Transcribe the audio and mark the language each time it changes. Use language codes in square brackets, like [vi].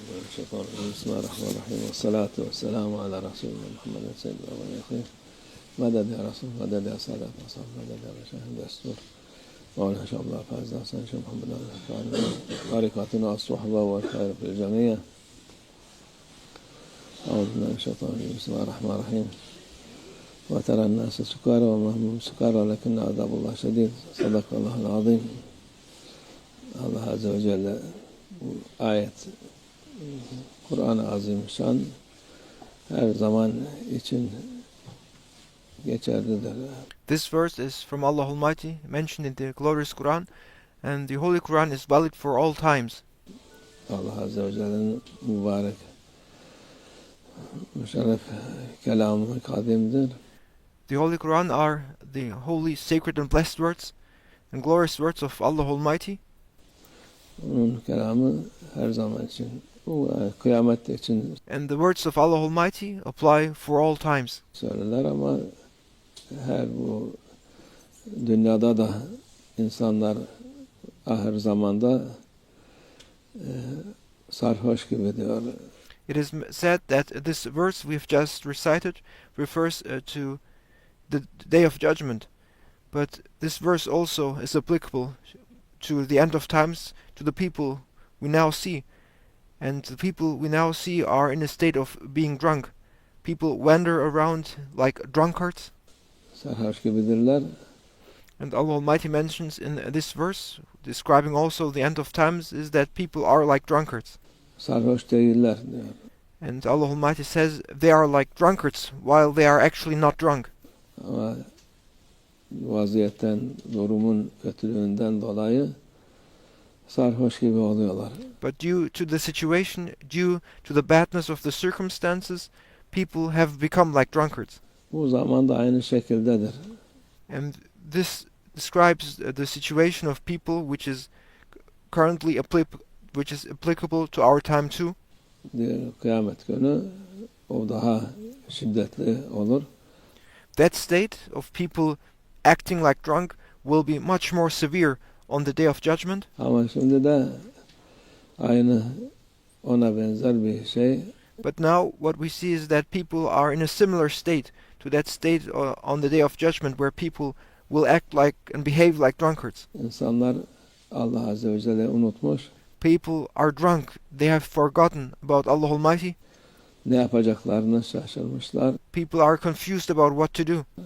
[ar] الشيطان الرجيم بسم الله الرحمن الرحيم والصلاة والسلام على رسولنا محمد سيد الأولين والآخرين مدد يا رسول مدد يا سادة وصحب مدد يا مشاهد دستور مولانا ش.Muhammad فاز حسن ش.Muhammad طريقتنا الصحبة والخير في الجميع. أعوذ بالله من الشيطان الرجيم بسم الله الرحمن الرحيم وترى الناس سكارى وما هم سكارى لكن عذاب الله شديد صدق الله العظيم. [tr] Allah Azze ve Celle ayet Kur'an-ı Azimüşşan her zaman için geçerlidir. [en] This verse is from Allah Almighty, mentioned in the glorious Quran, and the Holy Quran is valid for all times. [tr] Allah Azze ve Celle'nin mübarek, müşerref kelamı kadimdir. [en] The Holy Quran are the holy, sacred and blessed words and glorious words of Allah Almighty. [tr] Onun kelamı her zaman için, kıyamet için [en] And the words of Allah Almighty apply for all times. [tr] söylerler ama her bu dünyada da insanlar ahir zamanda sarhoş gibi diyor. [en] It is said that this verse we've just recited refers to the Day of Judgment, but this verse also is applicable to the end of times, to the people we now see. And the people we now see are in a state of being drunk. People wander around like drunkards. [tr] Sarhoş gibidirler. [en] And Allah Almighty mentions in this verse, describing also the end of times, is that people are like drunkards. [tr] Sarhoş değiller diyor. [en] And Allah Almighty says they are like drunkards while they are actually not drunk. [tr] Ama vaziyetten, durumun kötülüğünden dolayı sarhoş gibi oluyorlar. [en] But due to the situation, due to the badness of the circumstances, people have become like drunkards. [tr] Bu zaman da aynı şekildedir. [en] And this describes the situation of people which is currently applicable to our time too. [tr] Diyor, kıyamet günü o daha şiddetli olur. [en] That state of people acting like drunk will be much more severe on the Day of Judgment. [tr] Ama şimdi de aynı ona benzer bir şey. [en] But now what we see is that people are in a similar state to that state on the Day of Judgment where people will act like and behave like drunkards. [tr] İnsanlar Allah Azze ve Celle unutmuş. [en] People are drunk. They have forgotten about Allah Almighty. [tr] Ne yapacaklarını şaşırmışlar. [en] People are confused about what to do.